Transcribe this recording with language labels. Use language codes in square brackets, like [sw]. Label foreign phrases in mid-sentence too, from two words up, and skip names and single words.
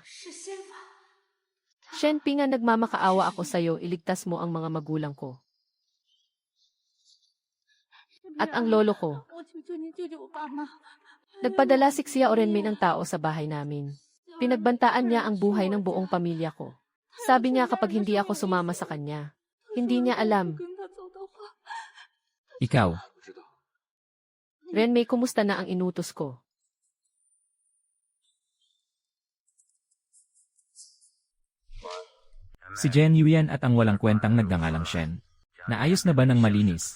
[tl] Shenpingan, nagmamakaawa ako sa'yo, iligtas mo ang mga magulang ko. At ang lolo ko. [zh] 我求求你救救我爸妈！ [tl] Nagpadala si Xiao Renmei ng tao sa bahay namin. Pinagbantaan niya ang buhay ng buong pamilya ko. Sabi niya kapag hindi ako sumama sa kanya, hindi niya alam. [zh] 跟他走的话， [tl] Ikaw, Renmei, kumusta na ang inutos ko? si Jen Yuyan at ang walang kwentang nagngangalang Shen. Naayos na ba ng malinis?